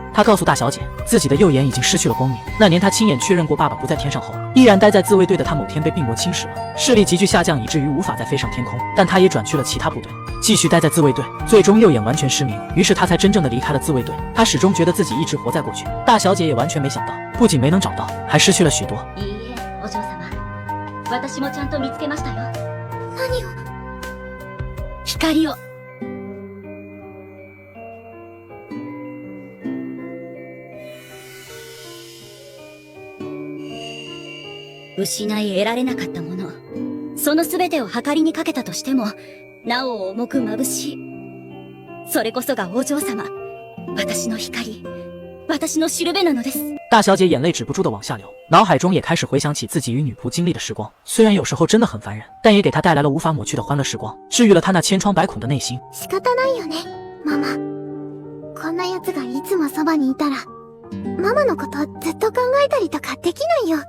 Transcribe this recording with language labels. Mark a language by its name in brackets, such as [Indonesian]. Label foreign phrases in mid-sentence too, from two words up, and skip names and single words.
[Chinese] 她告诉大小姐，自己的右眼已经失去了光明。那年她亲眼确认过爸爸不在天上后，依然待在自卫队的她某天被病魔侵蚀了，视力急剧下降，以至于无法再飞上天空。但她也转去了其他部队，继续待在自卫队，最终右眼完全失明。于是她才真正的离开了自卫队。她始终觉得自己一直活在过去。大小姐也完全没想到，不仅没能找到，还失去了许多。 [Japanese] いいえ、お嬢様。私もちゃんと見つけましたよ。何を？光を。失い得られなかったもの、その全てを計りにかけたとしても、なお重く眩しい。それこそがお嬢様、私の光、私のしるべなのです。 [Chinese] 大小姐眼泪止不住的往下流，脑海中也开始回想起自己与女仆经历的时光。虽然有时候真的很烦人，但也给她带来了无法抹去的欢乐时光，治愈了她那千疮百孔的内心。 [Japanese] 仕方ないよね、ママ。こんな奴がいつもそばにいたら、ママのことずっと考えたりとかできないよ。